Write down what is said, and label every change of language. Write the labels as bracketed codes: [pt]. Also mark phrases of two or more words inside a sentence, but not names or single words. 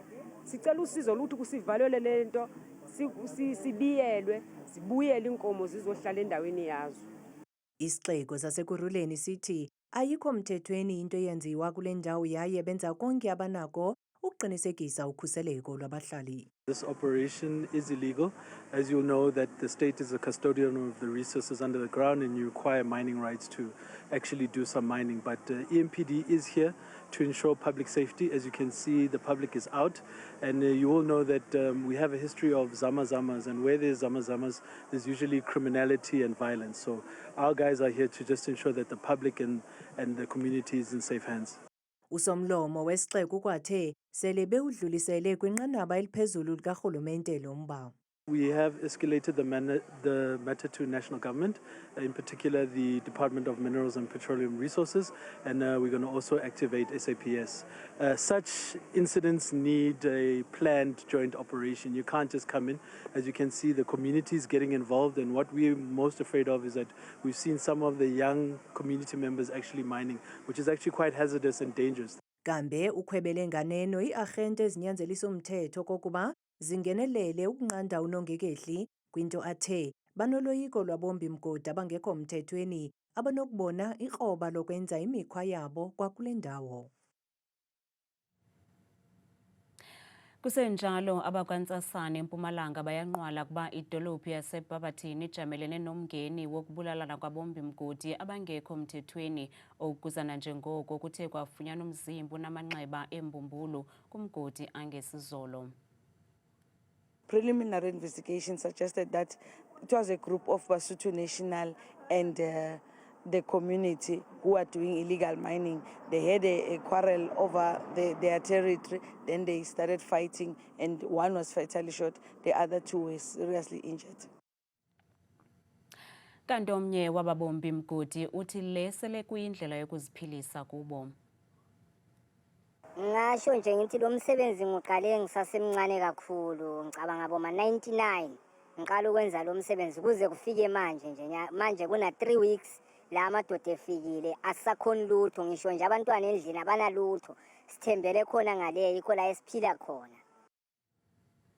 [xh] Sicela usizo ukuthi kusivalele lento sibiyelwe sibuyele inkomo zizohlala endaweni yazo. Isixeko saseKuruleni sithi ayikho mthethweni into eyenziwa kule ndawo yaye benza konke abanako ukuqinisekisa ukhuseleko lwabahlali. [en] This operation is illegal. As you know, that the state is a custodian of the resources under the ground and you require mining rights to actually do some mining. But EMPD is here to ensure public safety. As you can see, the public is out. And you all know that we have a history of zama-zamas, and where there's zama-zamas, there's usually criminality and violence. So our guys are here to just ensure that the public and the community is in safe hands. [xh] Usomlomo wesixeko kwathe sele bewudlulisele kwinqanaba eliphezulu likarhulumente lo mba. [en] We have escalated the matter to national government, in particular the Department of Minerals and Petroleum Resources, and we're going to also activate SAPS. Such incidents need a planned joint operation. You can't just come in. As you can see, the community is getting involved, and what we're most afraid of is that we've seen some of the young community members actually mining, which is actually quite hazardous and dangerous. [xh] Kambe ukhwebele nganeno iarhente ezinyanzelisa umthetho kokuba zingenelele ukunqanda unongekehli kwinto athe banoloyiko lwabombi mgodi abangekho mthethweni abanokubona ikroba lokwenza imikhwa yabo kwakule ndawo. Kusenjalo abakwantsasana eMpumalanga bayanqwala kuba idolophu yaseBabathini ijamelene nomngeni wokubulalana kwabombi mgodi abangekho mthethweni okuzana njengoko kuthe kwafunyanwa umzimba unamanxeba embumbulu kumgodi angesizolo. [en] Preliminary investigation suggested that it was a group of Basotho National and the community who are doing illegal mining. They had a quarrel over their territory, then they started fighting, and one was fatally shot, the other two were seriously injured. [xh] Kanti omnye wababombi mgodi uthi le sele kuyindlela yokuziphilisa kubo. [zu] Ngasho nje ngithi lo msebenzi ngiqale ngisasemncane kakhulu, ngicabanga boma 99 ngiqala ukwenza lo msebenzi kuze kufike manje manje kuna 3 weeks la amadoda efikile asakhona lutho, ngisho nje abantwana endlini abanalutho, sithembele khona ngale yikho la esiphila khona.